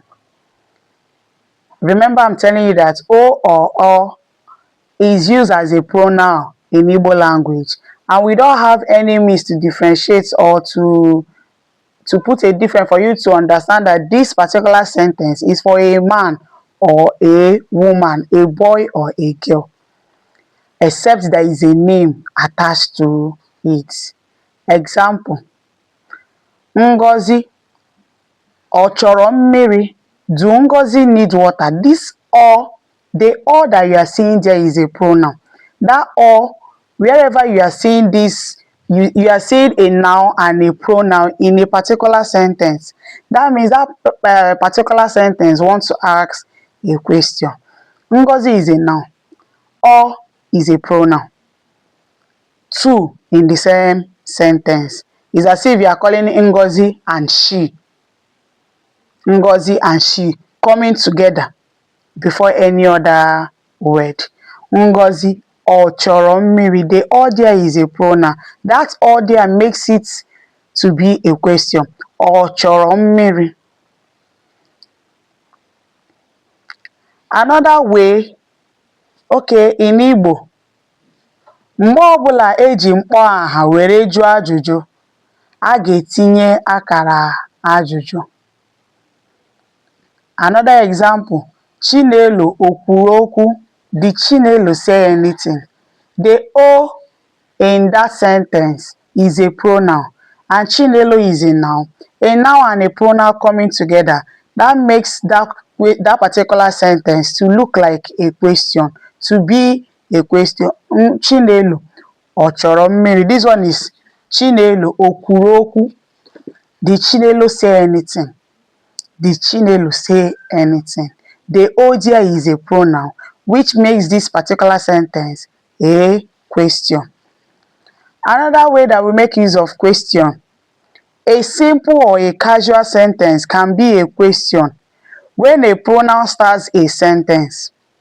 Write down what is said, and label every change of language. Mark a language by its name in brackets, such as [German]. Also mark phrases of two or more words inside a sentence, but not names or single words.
[English] Remember, I'm telling you that o or o is used as a pronoun in Igbo language, and we don't have any means to differentiate or to put a difference for you to understand that this particular sentence is for a man or a woman, a boy or a girl, except there is a name attached to it. Example, [Igbo] Ngozi ọ chọrọ mmiri? [English] Do Ngozi need water? This or, the or that you are seeing there is a pronoun. That or, wherever you are seeing this, you are seeing a noun and a pronoun in a particular sentence. That means that particular sentence wants to ask a question. Ngozi is a noun. Or is a pronoun. Two in the same sentence. It's as if you are calling Ngozi and she. Ngozi and she coming together before any other word. [Igbo] Ngozi ọ chọrọ mmiri? [English] The or there is a pronoun. That or there makes it to be a question. [Igbo] Ọ chọrọ mmiri? [English] Another way, okay, in Igbo, [Igbo] mgbe ọbụla eji mkpọ aha were jụọ ajụjụ, a ga-etinye akara ajụjụ. [English] Another example, [Igbo] Chinelo o kwuru okwu. [English] Did Chinelo say anything? The O in that sentence is a pronoun and Chinelo is a noun. A noun and a pronoun coming together, that makes that particular sentence to look like a question, to be a question. [Igbo] Chinelo ọ chọrọ mmiri? [English] This one is Chinelo [Igbo] o kwuru okwu. [English] Did Chinelo say anything? Did Chinelo say anything? The O there is a pronoun which makes this particular sentence a question. Another way that we make use of question, a simple or a casual sentence can be a question when a pronoun starts a sentence.